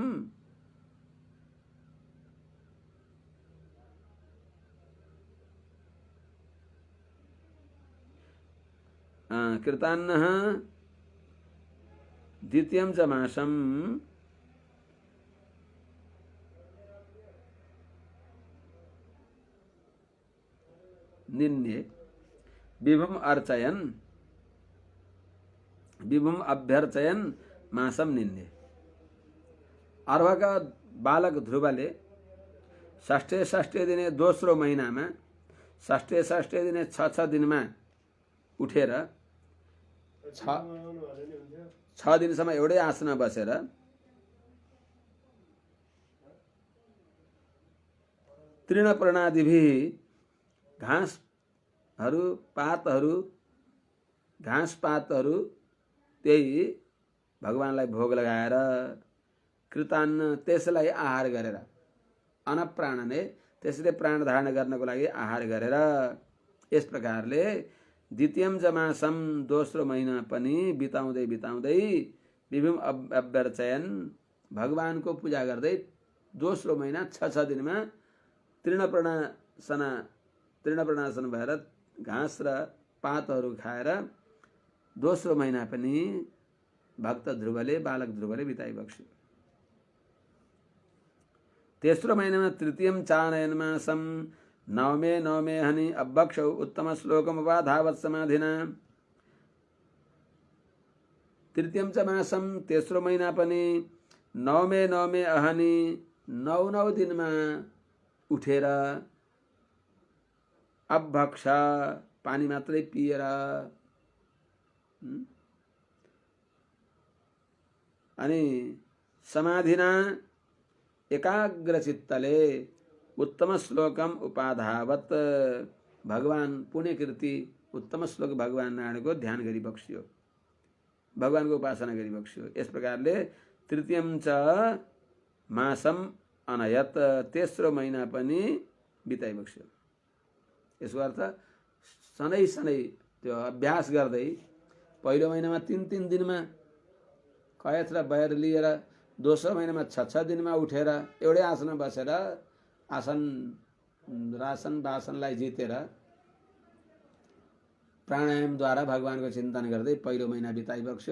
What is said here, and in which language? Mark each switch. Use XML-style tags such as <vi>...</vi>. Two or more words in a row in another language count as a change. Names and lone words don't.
<sa>कृतान्नः द्वितीयं च मासं निन्ये विभुम अर्चयन, विभुम अभ्यर्चयन मासम निन्ये।</sa> <ne>अर्भका बालक ध्रुवले</ne> <sa>षष्ठे दिने</sa> <ne>दोस्रो महिनामा</ne> <sa>षष्ठे दिने</sa> <ne>6 दिनमा उठेर 6 दिनसम्म एउटै आसनमा बसेर तृणपर्णादिभिः घाँस पातहरू त्यही भगवानलाई भोग लगाएर कृतान्न त्यसलाई आहार गरेर अनप्राणने त्यसले प्राण धारण गर्नको लागि आहार गरेर यस प्रकारले</ne> <sa>द्वितीयम च मासम</sa> <ne>दोस्रो महिना पनि बिताउँदै</ne> <sa>विभिम अभ्यर्चयन</sa> <ne>भगवानको पूजा गर्दै दोस्रो महिना 6 दिनमा तृणपर्णासन भएर घाँस र पातहरू खाएर दोस्रो महिना पनि भक्त ध्रुवले बालक ध्रुवले बिताइबक्स्यो। तेस्रो महिनामा</ne> <sa>तृतीयम चानयन मासम नवमे हनि अभक्षौ उत्तम श्लोकम उपाधावत् समाधिना। तृतीयम च मासम</sa> <ne>तेस्रो महिना पनि</ne> <sa>नवमे अहनि</sa> <ne>9 दिनमा उठेर अभक्ष पानी मात्रै पिएर अनि समाधिना एकाग्र चित्तले</ne> <sa>उत्तम श्लोकम उपाधावत</sa> <ne>भगवान पुण्यकृति उत्तम श्लोक भगवान नारायणको ध्यान गरी बक्स्यो, भगवानको उपासना गरी बक्स्यो। यस प्रकारले</ne> <sa>तृतीयम च मासम अनयत</sa> <ne>तेस्रो महिना पनि बिताइ बक्स्यो। यसको अर्थ सधैँ सधैँ त्यो अभ्यास गर्दै पहिलो महिनामा 3 दिनमा कयथ र बयर लिएर दोस्रो महिनामा 6 दिनमा उठेर एउटै आसनमा बसेर आसन रासन बासनलाई जितेर प्राणायामद्वारा भगवानको चिन्तन गर्दै पहिलो महिना बिताइबक्स्यो।</ne>